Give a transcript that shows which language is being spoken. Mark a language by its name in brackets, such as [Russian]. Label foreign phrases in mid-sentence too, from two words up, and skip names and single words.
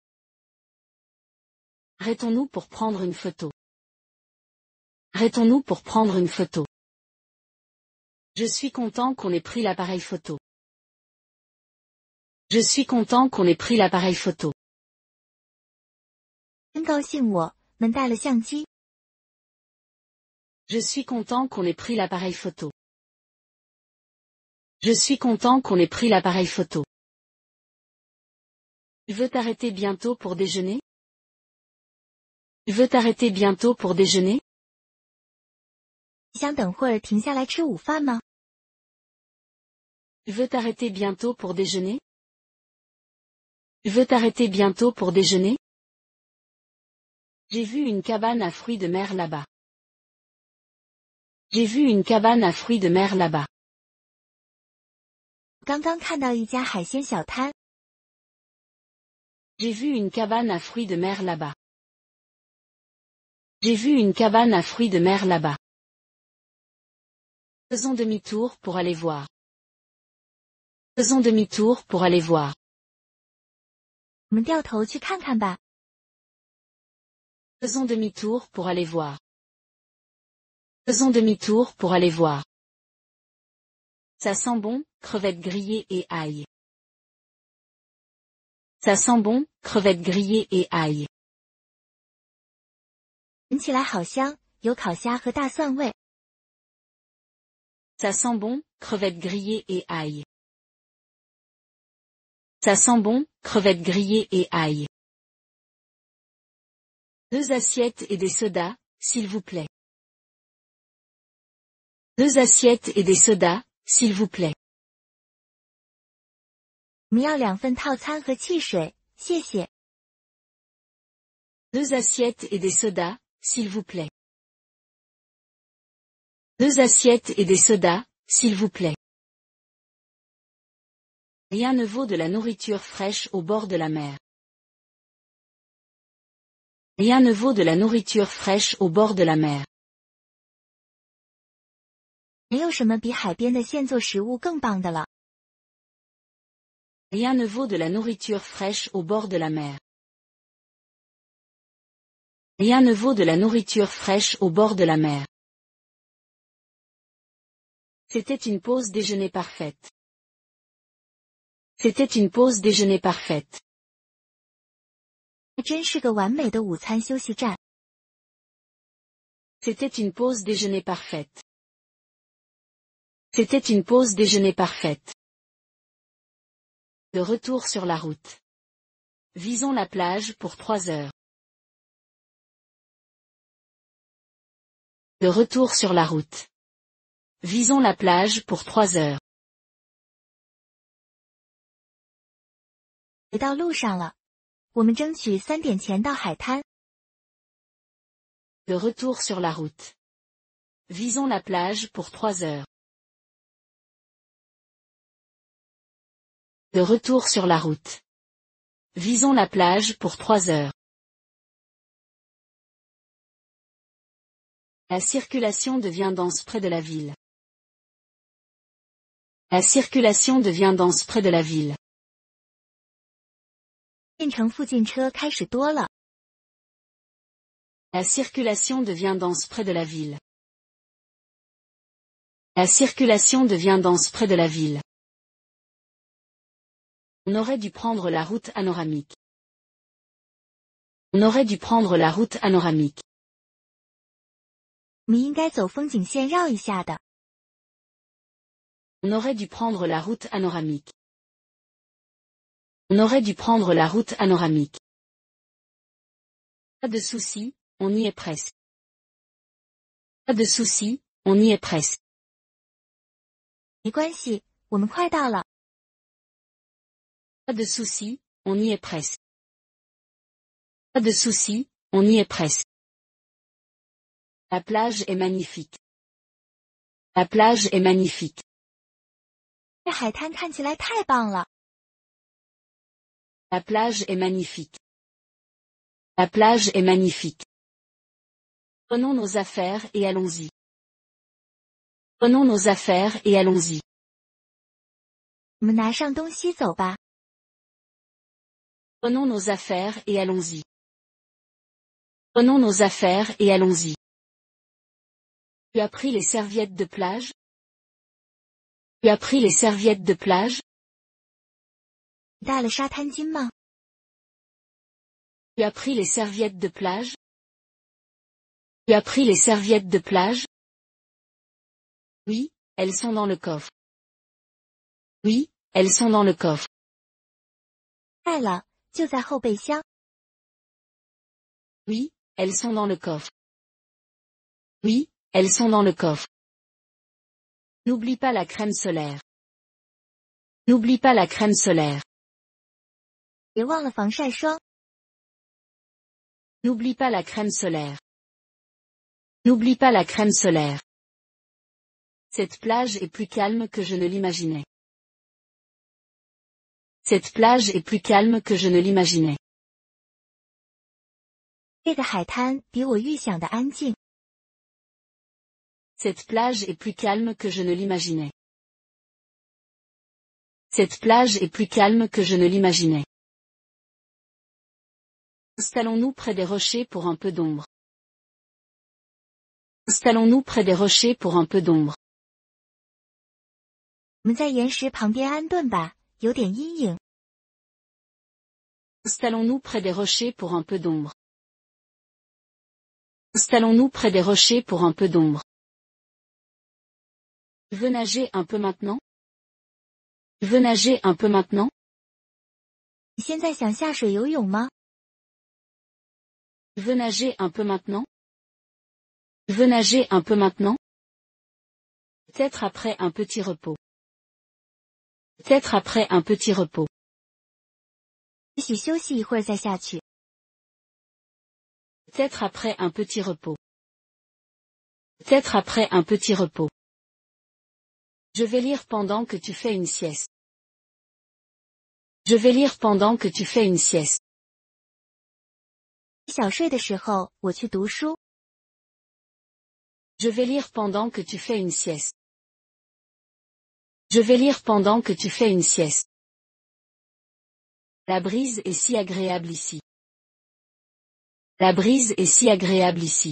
[French] Arrêtons-nous pour prendre une photo. Arrêtons-nous pour prendre une photo. Je suis content qu'on ait pris l'appareil photo. Je suis content qu'on ait pris l'appareil photo. [Chinese] 真高兴我们带了相机。 [French] Je suis content qu'on ait pris l'appareil photo. Je suis content qu'on ait pris l'appareil photo. Tu veux t'arrêter bientôt pour déjeuner? Tu veux t'arrêter bientôt pour déjeuner? [Chinese] 你想等会儿停下来吃午饭吗？ [French] Tu veux t'arrêter bientôt pour déjeuner? Tu veux t'arrêter bientôt pour déjeuner? J'ai vu une cabane à fruits de mer là-bas. J'ai vu une cabane à fruits de mer là-bas. [Chinese] 刚刚看到一家海鲜小摊。 [French] J'ai vu une cabane à fruits de mer là-bas. J'ai vu une cabane à fruits de mer là-bas. Faisons demi-tour pour aller voir. Faisons demi-tour pour aller voir. [Chinese] 我们掉头去看看吧。 [French] Faisons demi-tour pour aller voir. Faisons demi-tour pour aller voir. Ça sent bon, crevettes grillées et ail. Ça sent bon, crevettes grillées et ail. [Chinese] 闻起来好香，有烤虾和大蒜味。 [French] Ça sent bon, crevettes grillées et ail. Ça sent bon, crevettes grillées et ail. 2 assiettes et des sodas, s'il vous plaît. 2 assiettes et des sodas, s'il vous plaît. [Chinese] 我们要2份套餐和汽水，谢谢。 [French] 2 assiettes et des sodas, s'il vous plaît. 2 assiettes et des sodas, s'il vous plaît. Rien ne vaut de la nourriture fraîche au bord de la mer. Rien ne vaut de la nourriture fraîche au bord de la mer. [Chinese] 没有什么比海边的现做食物更棒的了。 [French] Rien ne vaut de la nourriture fraîche au bord de la mer. Rien ne vaut de la nourriture fraîche au bord de la mer. C'était une pause déjeuner parfaite. C'était une pause déjeuner parfaite. [Chinese] 还真是个完美的午餐休息站。 [French] C'était une pause déjeuner parfaite. C'était une pause déjeuner parfaite. De retour sur la route. Visons la plage pour 3 heures. De retour sur la route. Visons la plage pour 3 heures. [Chinese] 回到路上了，我们争取3点前到海滩。 [French] De retour sur la route. Visons la plage pour 3 heures. De retour sur la route. Visons la plage pour 3 heures. La circulation devient dense près de la ville. La circulation devient dense près de la ville. [Chinese] 县城附近车开始多了。 [French] La circulation devient dense près de la ville. La circulation devient dense près de la ville. On aurait dû prendre la route anoramique. On aurait dû prendre la route anoramique. [Chinese] 我们应该走风景线绕一下的。 [French] On aurait dû prendre la route anoramique. On aurait dû prendre la route anoramique. Pas de souci, on y est presque. Pas de souci, on y est presque. [Chinese] 没关系，我们快到了。 [French] Pas de souci, on y est presque. Pas de souci, on y est presque. La plage est magnifique. La plage est magnifique. [Chinese] 这海滩看起来太棒了。 [French] La plage est magnifique. La plage est magnifique. Prenons nos affaires et allons-y. Prenons nos affaires et allons-y. [Chinese] 我们拿上东西走吧。 [French] Prenons nos affaires et allons-y. Prenons nos affaires et allons-y. Tu as pris les serviettes de plage? Tu as pris les serviettes de plage? [Chinese] 你带了沙滩巾吗？ [French] Tu as pris les serviettes de plage? Tu as pris les serviettes de plage? Oui, elles sont dans le coffre. Oui, elles sont dans le coffre. [Chinese] 带了，就在后备箱。 [French] Oui, elles sont dans le coffre. Oui, elles sont dans le coffre. N'oublie pas la crème solaire. N'oublie pas la crème solaire. [Chinese] 别忘了防晒霜。 [French] N'oublie pas la crème solaire. N'oublie pas la crème solaire. Cette plage est plus calme que je ne l'imaginais. Cette plage est plus calme que je ne l'imaginais. [Chinese] 这个海滩比我预想的安静。 [French] Cette plage est plus calme que je ne l'imaginais. Cette plage est plus calme que je ne l'imaginais. Installons-nous près des rochers pour un peu d'ombre. Installons-nous près des rochers pour un peu d'ombre. [Chinese] 我们在岩石旁边安顿吧，有点阴影。 [French] Installons-nous près des rochers pour un peu d'ombre. Installons-nous près des rochers pour un peu d'ombre. Tu veux nager un peu maintenant? Tu veux nager un peu maintenant? [Chinese] 你现在想下水游泳吗？ [French] Tu veux nager un peu maintenant? Tu veux nager un peu maintenant? Peut-être après un petit repos. Peut-être après un petit repos. [Chinese] 也许休息一会儿再下去。 [French] Peut-être après un petit repos. Peut-être après un petit repos. Je vais lire pendant que tu fais une sieste. Je vais lire pendant que tu fais une sieste. [Chinese] 小睡的时候，我去读书。 [French] Je vais lire pendant que tu fais une sieste. Je vais lire pendant que tu fais une sieste. La brise est si agréable ici. La brise est si agréable ici.